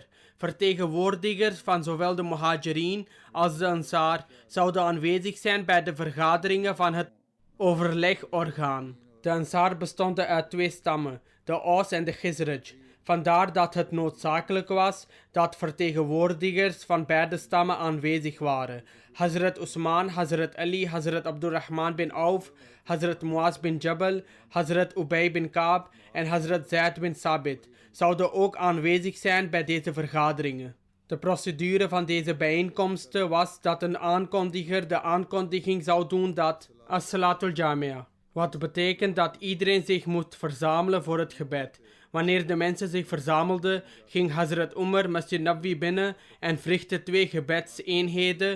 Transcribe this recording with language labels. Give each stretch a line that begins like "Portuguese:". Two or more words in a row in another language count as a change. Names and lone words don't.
Dutch: Vertegenwoordigers van zowel de Muhajirin als de Ansar zouden aanwezig zijn bij de vergaderingen van het overlegorgaan. De Ansar bestonden uit 2 stammen, de Aus en de Khizraj. Vandaar dat het noodzakelijk was dat vertegenwoordigers van beide stammen aanwezig waren. Hazrat Usman, Hazrat Ali, Hazrat Abdurrahman bin Auf, Hazrat Muaz bin Jabal, Hazrat Ubay bin Kaab en Hazrat Zaid bin Sabit zouden ook aanwezig zijn bij deze vergaderingen. De procedure van deze bijeenkomsten was dat een aankondiger de aankondiging zou doen dat
Arabic: الصلاة جامعة,
Dutch: wat betekent dat iedereen zich moet verzamelen voor het gebed. Wanneer de mensen zich verzamelden, ging Hazrat Umar Masjid Nabawi binnen en verrichtte 2 gebedseenheden.